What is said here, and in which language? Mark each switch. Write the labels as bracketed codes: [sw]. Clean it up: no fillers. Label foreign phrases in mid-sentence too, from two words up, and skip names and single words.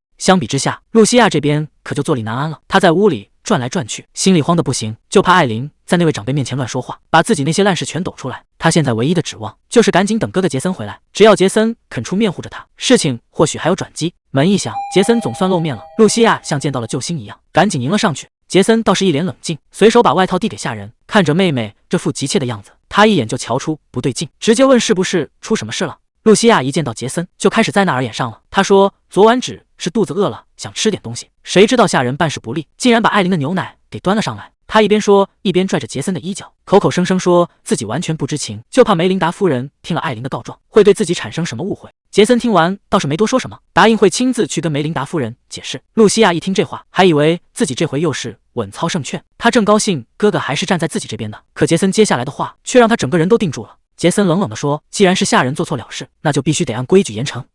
[zh] 相比之下，露西亞這邊可就坐立難安了。她在屋裡轉來轉去，心裡慌得不行，就怕艾琳在那位長輩面前亂說話，把自己那些爛事全抖出來。她現在唯一的指望就是趕緊等哥哥傑森回來，只要傑森肯出面護着她，事情或許還有轉機。門一響，傑森總算露面了。露西亞像見到了救星一樣，趕緊迎了上去。傑森倒是一臉冷靜，隨手把外套遞給下人。看着妹妹這副急切的樣子，他一眼就瞧出不對勁，直接問是不是出什麼事了。露西亞一見到傑森，就開始在那兒演上了。她說昨晚只是肚子餓了，想吃點東西，誰知道下人辦事不力，竟然把艾琳的牛奶給端了上來。她一邊說一邊拽着傑森的衣角，口口聲聲說自己完全不知情，就怕梅琳達夫人聽了艾琳的告狀，会對自己產生什麼誤會。傑森聽完倒是沒多說什麼，答應會親自去跟梅琳達夫人解釋。露西亞一聽這話，還以為自己這回又是穩操勝券，她正高興哥哥還是站在自己這邊的，可傑森接下來的話卻讓她整個人都定住了。傑森冷冷地說，既然是下人做錯了事，那就必須得按規矩嚴懲。